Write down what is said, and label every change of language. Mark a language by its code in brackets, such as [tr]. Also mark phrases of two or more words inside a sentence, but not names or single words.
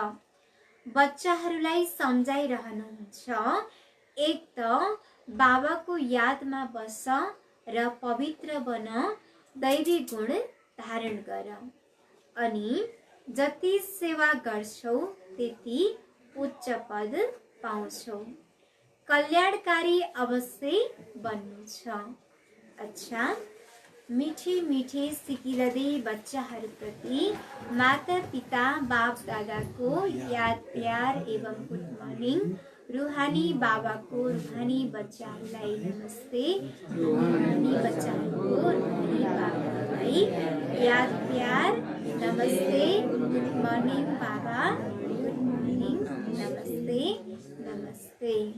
[ne] बच्चाहरूलाई सम्झाइरहनुहुन्छ, एक त बाबाको यादमा बस र पवित्र बन, दैवी गुण धारण गर, अनि जति सेवा गर्छौ त्यति उच्च पद पाउँछौ। कल्याणकारी अवश्य बन्नु छ। अच्छा, [hi] मीठे मीठे [ne] सिकिरहँदै बच्चाहरूप्रति माता पिता बाप दादाको याद प्यार एवं [en] good morning. [ne] रूहानी बाबाको रूहानी बच्चाहरूलाई नमस्ते। रूहानी बच्चाहरूको रूहानी बाबालाई याद प्यार नमस्ते। [en] good morning baba, good morning, [ne] नमस्ते नमस्ते।